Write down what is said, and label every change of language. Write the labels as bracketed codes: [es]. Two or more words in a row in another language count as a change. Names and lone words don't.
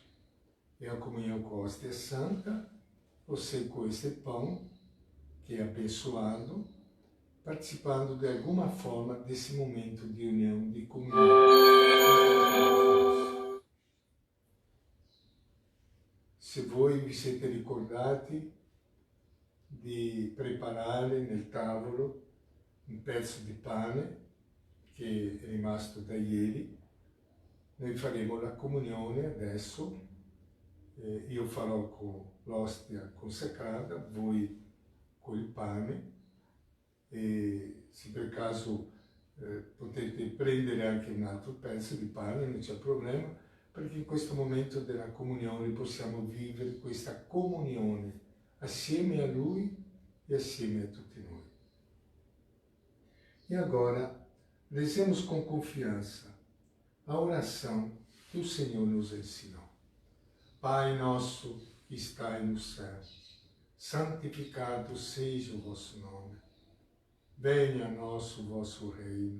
[pt] E a comunhão com a hóstia santa, você com esse pão, que é abençoado, participando de alguma forma desse momento de união, de comunhão. [it] Se voi vi siete ricordati di preparare nel tavolo un pezzo di pane che è rimasto da ieri, noi faremo la comunione adesso, io farò con l'ostia consacrata, voi con il pane, e se per caso potete prendere anche un altro pezzo di pane, non c'è problema, perché in questo momento della comunione possiamo vivere questa comunione assieme a Lui e assieme a tutti noi. [pt] E agora, rezemos com confiança a oração que o Senhor nos ensinou. Pai nosso que estais no céu, santificado seja o vosso nome. Venha a nós o vosso reino.